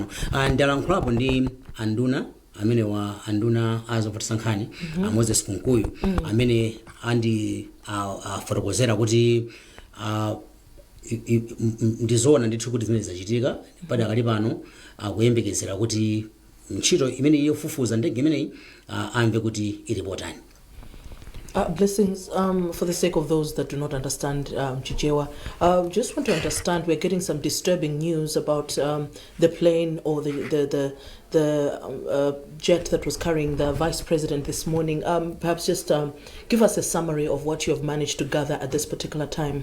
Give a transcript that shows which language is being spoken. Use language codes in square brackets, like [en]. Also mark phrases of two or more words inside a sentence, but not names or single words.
[ny] Ndalankhulapo ndi anduna amene wa anduna azopatsa nkhani Moses Kunkuyu amene andi fotokozera kuti ndizoona ndithu kuti zimene zachitika padakali pano akuyembekezera kuti ntchito imene yofufuza ndege imeneyi amve kuti ilipotani. [en] Blessings, for the sake of those that do not understand Chichewa, just want to understand, we're getting some disturbing news about the plane or the jet that was carrying the vice president this morning. Perhaps just give us a summary of what you have managed to gather at this particular time.